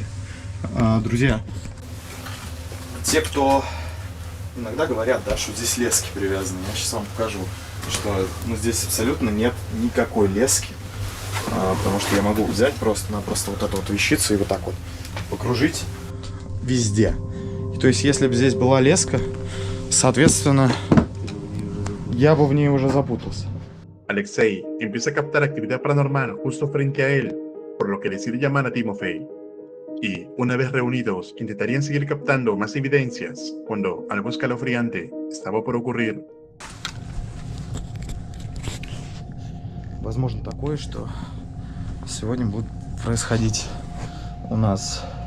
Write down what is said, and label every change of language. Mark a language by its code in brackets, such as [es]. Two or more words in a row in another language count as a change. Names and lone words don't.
[ru] Друзья, те, кто иногда говорят, да, что здесь лески привязаны, я сейчас вам покажу, что здесь абсолютно нет никакой лески. Потому что я могу взять просто-напросто вот эту вот вещицу и вот так вот покружить везде. И, то есть, если бы здесь была леска, соответственно, я бы в ней уже запутался. [es] Alexei empieza a captar actividad paranormal justo frente a él, por lo que decide llamar a Timofey. Y, una vez reunidos, intentarían seguir captando más evidencias, cuando algo escalofriante estaba por ocurrir. [ru] Возможно такое, что сегодня будут происходить у нас